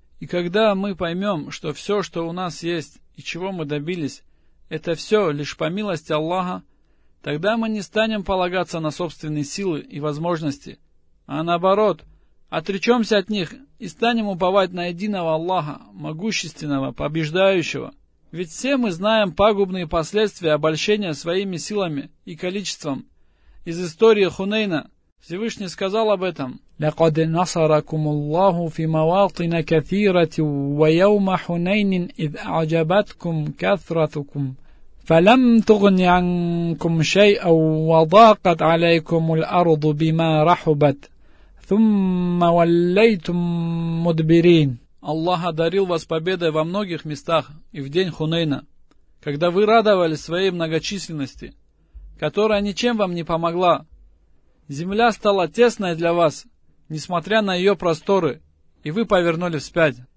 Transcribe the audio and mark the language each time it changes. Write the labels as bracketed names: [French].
[Russian] И когда мы поймем, что все, что у нас есть, и чего мы добились, это все лишь по милости Аллаха, тогда мы не станем полагаться на собственные силы и возможности, а наоборот, отречемся от них и станем уповать на единого Аллаха, могущественного, побеждающего. Ведь все мы знаем пагубные последствия обольщения своими силами и количеством. Из истории Хунейна Всевышний сказал об этом. [Arabic] لقد نصركم الله في مواطن كثيرة ويوم حنين إذ أعجبتكم كثرتكم فلم تغن عنكم شيئا وضاقت عليكم الأرض بما رحبت ثم وليتم مدبرين [Russian] Аллах одарил вас победой во многих местах и в день Хунейна, когда вы радовались своей многочисленности, которая ничем вам не помогла. Земля стала тесной для вас, несмотря на ее просторы, и вы повернули вспять.